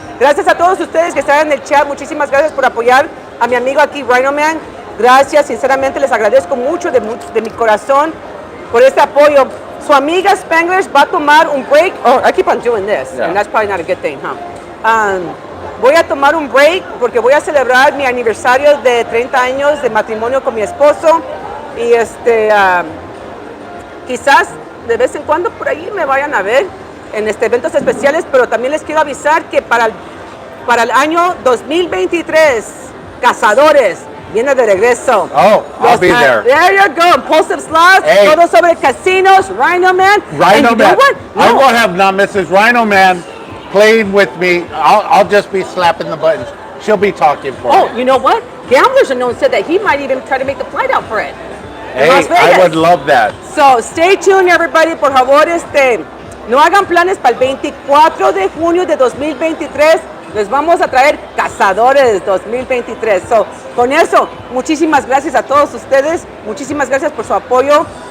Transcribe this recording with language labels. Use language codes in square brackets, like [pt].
[es] Gracias a todos ustedes que están en el chat. Muchísimas gracias por apoyar a mi amigo aquí, RhinoMan. Gracias, sinceramente les agradezco mucho de mi corazón por este apoyo. Su amiga Spanglish va a tomar un break. [en] Oh, I keep on doing this, and that's probably not a good thing, huh? [es] Voy a tomar un break porque voy a celebrar mi aniversario de 30 años de matrimonio con mi esposo. Y quizás de vez en cuando por ahí me vayan a ver en eventos especiales, pero también les quiero avisar que para el año 2023, Cazadores viene de regreso. [en] Oh, I'll be there. There you go. Impulsive Slots, todo sobre casinos, RhinoMan. RhinoMan. You know what? No. I won't have Mrs. RhinoMan playing with me. I'll just be slapping the buttons. She'll be talking for me. Oh, you know what? Gamblers Unknown said that he might even try to make the flight out for it. Hey, I would love that. So stay tuned, everybody. [es] Por favor, no hagan planes para el 24 de junio de 2023. Les vamos a traer Cazadores 2023. So, con eso, muchísimas gracias a todos ustedes. Muchísimas gracias por su apoyo.